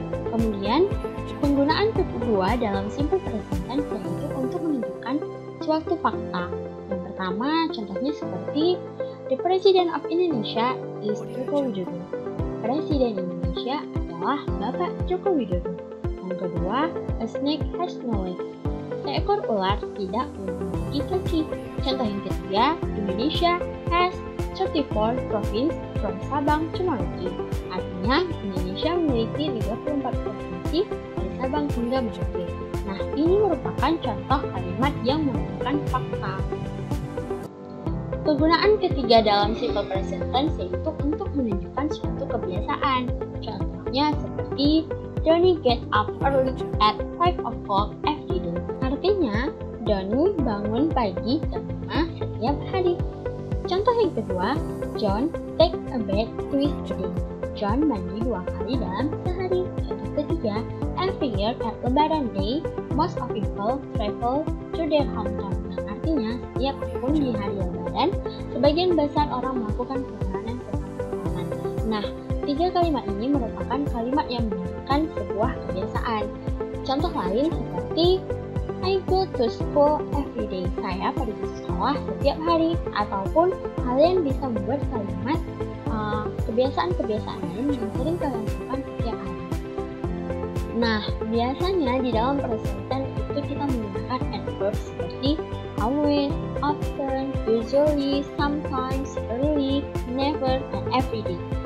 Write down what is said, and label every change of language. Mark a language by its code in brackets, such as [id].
[id] Kemudian, penggunaan kedua dalam simple present tense yaitu untuk menunjukkan suatu fakta. Yang pertama, contohnya seperti [en] The President of Indonesia is Joko Widodo. [id] Presiden Indonesia adalah Bapak Joko Widodo. Yang kedua, [en] a snake has no legs. [id] Seekor ular tidak memiliki kaki. Contoh yang ketiga, [en] Indonesia has 34 province from Sabang to Merauke. [id] Artinya, Indonesia memiliki 34 provinsi dari Sabang hingga Merauke. Nah, ini merupakan contoh kalimat yang menunjukkan fakta. Kegunaan ketiga dalam simple present tense yaitu untuk menunjukkan suatu kebiasaan. Contohnya seperti [en] Donny gets up early at 5 o'clock every day. [id] Artinya, Donny bangun pagi jam 5 setiap hari. Contoh yang kedua, [en] John takes a bath twice a day. [id] John mandi 2 kali dalam sehari. Contoh ketiga, [en] every year at Lebaran Day, most of people travel to their hometown. [id] Artinya, setiap tahun di hari Lebaran, sebagian besar orang melakukan perjalanan ke kampung halaman. Nah, 3 kalimat ini merupakan kalimat yang menunjukkan sebuah kebiasaan. Contoh lain seperti [en] I go to school every day. [id] Saya pergi ke sekolah setiap hari. Ataupun kalian bisa membuat kalimat kebiasaan-kebiasaan lain yang sering kalian lakukan setiap hari. Nah, biasanya di dalam present tense itu kita menggunakan adverb seperti [en] always, often, usually, sometimes, early, never, and every day.